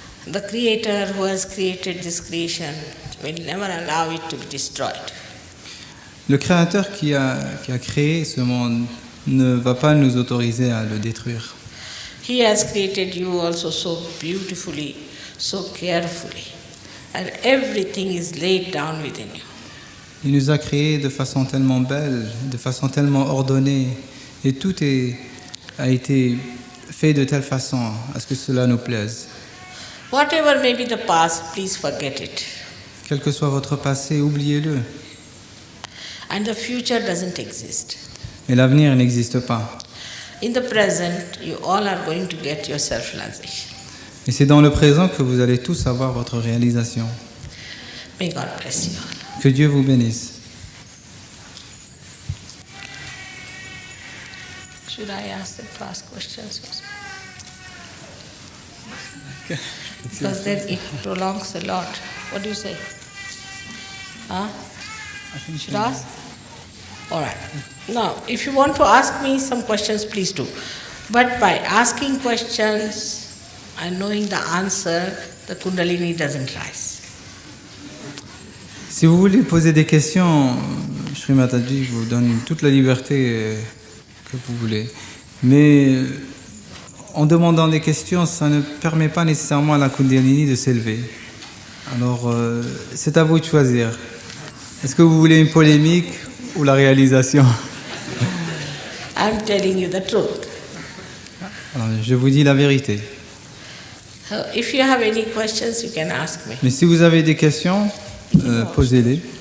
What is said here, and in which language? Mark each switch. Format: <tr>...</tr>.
<en>The Creator who has created this creation will never allow it to be destroyed.</en> <fr>Le Créateur qui a créé ce monde ne va pas nous autoriser à le détruire.</fr> <en>He has created you also so beautifully, so carefully, and everything is laid down within you.</en> <fr>Il nous a créés de façon tellement belle, de façon tellement ordonnée, et tout a été fait de telle façon à ce que cela nous plaise.</fr> <en>Whatever may be the past, please forget it.</en> <fr>Quel que soit votre passé, oubliez-le.</fr> <en>And the future doesn't exist.</en> <fr>Et l'avenir n'existe pas.</fr> <en>In the present, you all are going to get your self-realization.</en> <fr>Et c'est dans le présent que vous allez tous avoir votre réalisation.</fr> <en>May God bless you all.</en> <fr>Que Dieu vous bénisse.</fr> <en>Should I ask them to ask questions? Because then it prolongs a lot. What do you say? Huh? Should I ask? All right. Now, if you want to ask me some questions, please do. But by asking questions and knowing the answer, the Kundalini doesn't rise.</en> <fr>Si vous voulez poser des questions, Shri Mataji vous donne toute la liberté que vous voulez. Mais en demandant des questions, ça ne permet pas nécessairement à la Kundalini de s'élever. Alors, c'est à vous de choisir. Est-ce que vous voulez une polémique ou la réalisation?</fr> <en>I'm telling you the truth.</en> <fr>Alors, je vous dis la vérité.</fr> <en>So if you have any questions, you can ask me.</en> <fr>Mais si vous avez des questions, posez-les.</fr>